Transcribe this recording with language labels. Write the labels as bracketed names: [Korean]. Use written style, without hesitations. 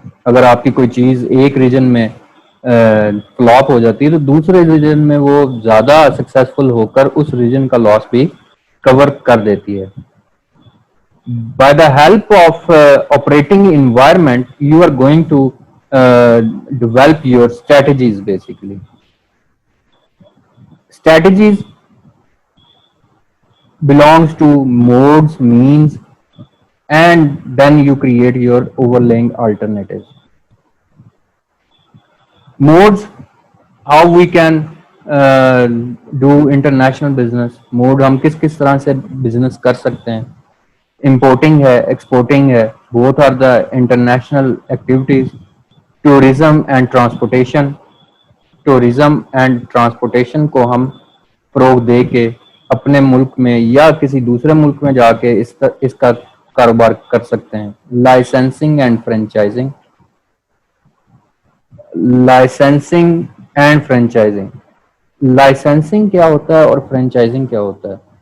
[Hindi] अगर आपकी कोई चीज़ एक रीजन में फ्लॉप हो जाती है तो दूसरे रीजन में वो ज़्यादा सक्सेसफुल होकर उस रीजन का लॉस भी कवर कर देती है. [English] By the help of operating environment, you are going to develop your strategies basically. Strategies belongs to modes, means, and then you create your overlaying alternatives. Modes, how we can do international business. [Hindi] Mode हम किस किस तरह से business कर सकते हैं. [English] Importing है, exporting है, both are the international activities. Tourism and transportation. Tourism and transportation [Hindi] को हम फ़रोग़ दे के अपने मुल्क में या किसी दूसरे मुल्क में जाके इसका कारोबार कर सकते हैं. [English] Licensing and franchising. Licensing and franchising. [Hindi] Licensing क्या होता है और फ्रेंचाइजिंग क्या होता है?